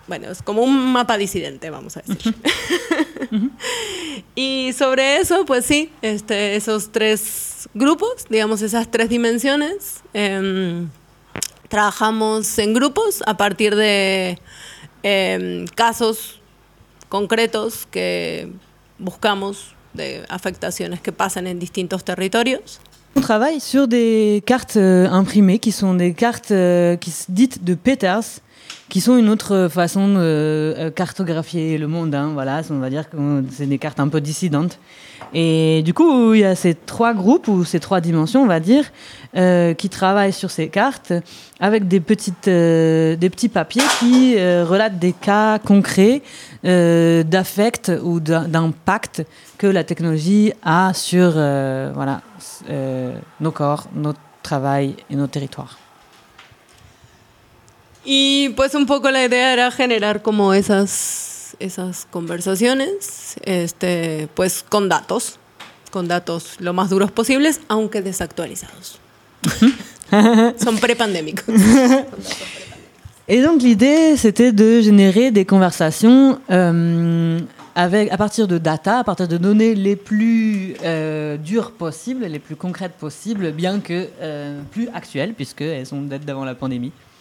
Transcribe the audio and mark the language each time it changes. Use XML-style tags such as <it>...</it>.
<es>Es como un mapa disidente, vamos a decir. Y sobre eso, pues sí, esos tres grupos, digamos esas tres dimensiones, trabajamos en grupos a partir de casos concretos que buscamos de afectaciones que pasan en distintos territorios.</es> <fr>On travaille sur des cartes imprimées qui sont des cartes dites de Peters. qui sont une autre façon de cartographier le monde. Hein, voilà, on va dire que c'est des cartes un peu dissidentes. Et du coup, il y a ces trois groupes, ou ces trois dimensions, on va dire, qui travaillent sur ces cartes avec des petits papiers qui relatent des cas concrets d'affect ou d'impact que la technologie a sur voilà, nos corps, notre travail et nos territoires.</fr> <es>Y pues un poco la idea era generar como esas conversaciones, pues con datos lo más duros posibles, aunque desactualizados. Son prepandémicos.</es> <fr>Et donc l'idée c'était de générer des conversations avec à partir de data, à partir de données les plus dures possibles, les plus concrètes possibles, bien que plus actuelles puisque elles sont d'être d'avant la pandémie.</fr>